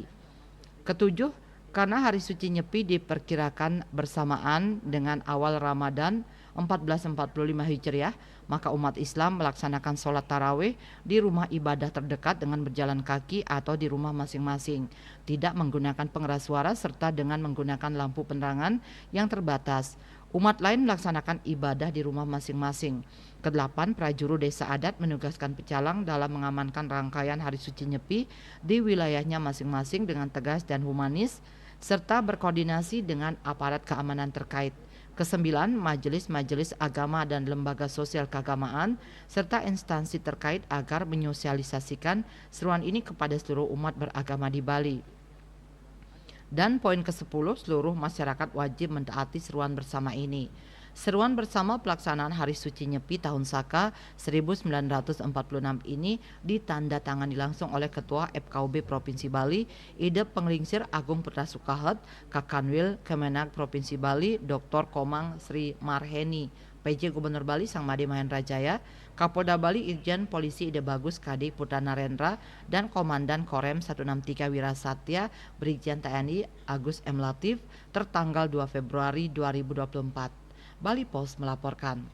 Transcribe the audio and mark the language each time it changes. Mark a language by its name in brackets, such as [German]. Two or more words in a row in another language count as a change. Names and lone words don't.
[Indonesian] Ketujuh, karena Hari Suci Nyepi diperkirakan bersamaan dengan awal Ramadan 1445 Hijriah, maka umat Islam melaksanakan sholat tarawih di rumah ibadah terdekat dengan berjalan kaki atau di rumah masing-masing, tidak menggunakan pengeras suara serta dengan menggunakan lampu penerangan yang terbatas. Umat lain melaksanakan ibadah di rumah masing-masing. Kedelapan, prajuru desa adat menugaskan pecalang dalam mengamankan rangkaian Hari Suci Nyepi di wilayahnya masing-masing dengan tegas dan humanis, serta berkoordinasi dengan aparat keamanan terkait. Kesembilan, majelis-majelis agama dan lembaga sosial keagamaan serta instansi terkait agar menyosialisasikan seruan ini kepada seluruh umat beragama di Bali. Dan poin ke-10, seluruh masyarakat wajib mentaati seruan bersama ini. Seruan bersama pelaksanaan Hari Suci Nyepi Tahun Saka 1946 ini ditandatangani langsung oleh Ketua FKUB Provinsi Bali, Idep Penglingsir Agung Putra Sukahet, Kakanwil Kemenak Provinsi Bali, Dr. Komang Sri Marheni, PJ Gubernur Bali Sang Made Mahendra Jaya, Kapolda Bali Irjen Polisi Ide Bagus Kade Putra Narendra, dan Komandan Korem 163 Wira Satya, Brigjen TNI Agus M. Latif, tertanggal 2 Februari 2024. Bali Post melaporkan.